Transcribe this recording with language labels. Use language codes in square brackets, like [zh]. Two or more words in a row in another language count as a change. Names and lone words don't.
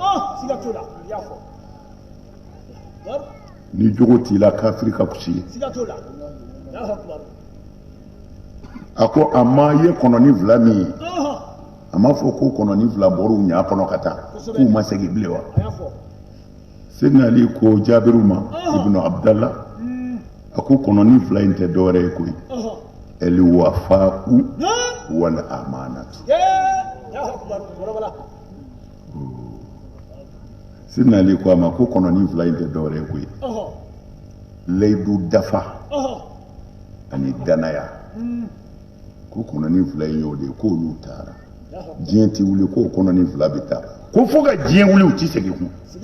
[bm] ni jogo t'i la kafiri ka kusi ye a ko a ma ye kɔnɔni fila min ye a m'a fɔ ko kɔnɔni fila bɔr'u ɲa kɔnɔ ka taa k'u ma segin bilen wa Seydina Ali ko Jabiru ma ibnu Abdallah a ko kɔnɔni fila in tɛ dɔwɛrɛ ye koyi [ar] الوفاء والأمانة [bm] Seydina Ali ko a ma ko kɔnɔni fila in tɛ dɔwɛrɛ ye koyi layidu dafa ani danaya ko kɔnɔni fila in y'o de ye k'olu taara diɲɛ ti wuli k'o kɔnɔni fila bɛ taa ko fo ka diɲɛ wuli u ti segin kun